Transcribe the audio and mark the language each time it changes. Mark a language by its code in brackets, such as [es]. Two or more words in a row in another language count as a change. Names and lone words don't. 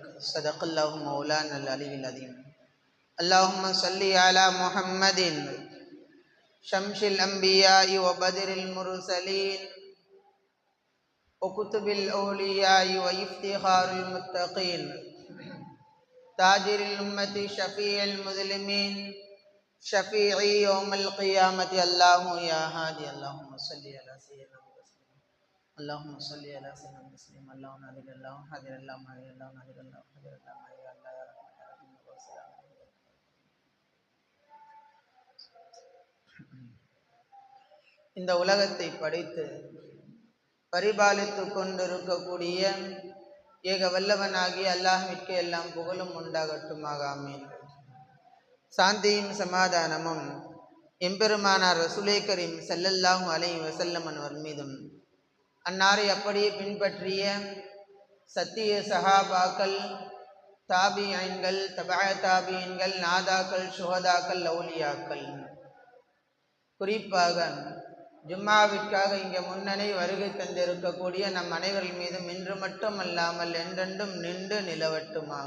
[ar] صدق الله مولانا العلي العظيم. اللهم صل على محمد شمس الأنبياء وبدر المرسلين وكتب الأولياء وافتخار المتقين، تاجر الأمة شفيع المذنبين، شفيعي يوم القيامة. الله يا هادي اللهم صل على سيدنا محمد، اللهم صل على سيدنا محمد. اللهم نادر الله حاضر الله ماهر الله نادر الله حاضر الله ماهر الله يا رحمن الرحيم. [ta] இந்த உலகத்தை படைத்து பரிபாலித்து கொண்டிருக்கக்கூடிய ஏக வல்லவனாகிய அல்லாஹ்விற்கு எல்லாம் புகழும் உண்டாகட்டுமாக. ஆமீன். சாந்தியும் சமாதானமும் எம்பெருமானார் [ar] رسول كريم صلى الله عليه وسلم [ta] அவர் மீதும், அன்னாரை அப்படியே பின்பற்றிய சத்திய சஹாபாக்கள், தாபியீன்கள், தபஅ தாபியீன்கள், நாதாக்கள், சுஹதாக்கள், அவுலியாக்கள், குறிப்பாக ஜும்மாவிற்காக இங்கே முன்னணி வருகை தந்திருக்கக்கூடிய நம் அனைவர்கள் மீதும் இன்று மட்டும் அல்லாமல் என்றென்றும் நின்று நிலவட்டுமாக.